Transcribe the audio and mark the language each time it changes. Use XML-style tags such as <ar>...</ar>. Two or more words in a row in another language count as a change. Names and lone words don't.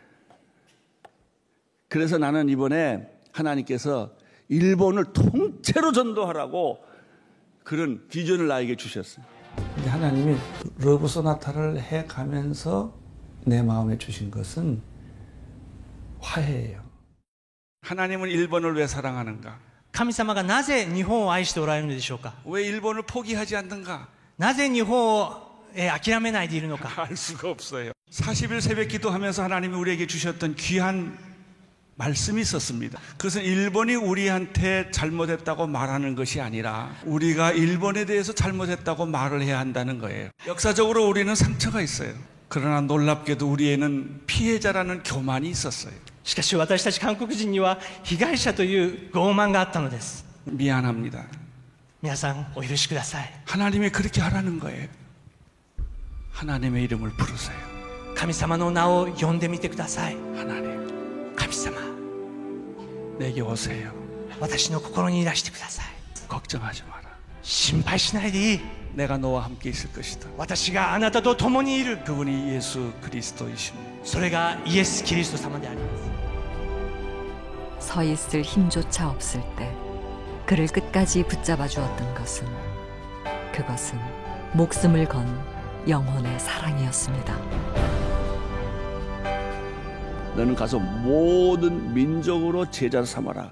<ko>그래서 나는 이번에 하나님께서 일본을 통째로 전도하라고 그런 비전을 나에게 주셨어요. 하나님이 러브 소나타를 해가면서 내 마음에 주신 것은 화해예요. 하나님은 일본을 왜 사랑하는가?</ko> <ja>神様がなぜ日本を愛しておられるのでしょうか。</ja> <ko>왜 일본을 포기하지 않는가?</ko> <ja>なぜ日本を諦めないでいるのか。</ja> <ko>알 수가 없어요. 40일 새벽 기도하면서 하나님이 우리에게 주셨던 귀한 말씀이 있었습니다. 그것은 일본이 우리한테 잘못했다고 말하는 것이 아니라 우리가 일본에 대해서 잘못했다고 말을 해야 한다는 거예요. 역사적으로 우리는 상처가 있어요. 그러나 놀랍게도 우리에는 피해자라는 교만이 있었어요.</ko> <ja>しかし私たち韓国人には被害者という傲慢があったのです。</ja> <ko>미안합니다.</ko> <ja>皆さんお許しください。</ja> <ko>하나님이 그렇게 하라는 거예요. 하나님의 이름을 부르세요.</ko> <ja>神様の名を呼んでみてください。</ja> <ko>하나님,</ko> <ja>神様、</ja> <ko>내게 오세요.</ko> <ja>私の心にいらしてください。</ja> <ko>걱정하지 마라.</ko> <ja>心配しないでいい。</ja> <ko>내가 너와 함께 있을 것이다.</ko> <ja>私があなたと共にいる。</ja> <ko>그분이 예수 그리스도이십니다.</ko> <ja>それがイエス・キリスト様であります。</ja> <ko>서 있을 힘조차 없을 때 그를 끝까지 붙잡아 주었던 것은 그것은 목숨을 건 영혼의 사랑이었습니다. 너는 가서 모든 민족으로 제자 삼아라.</ko>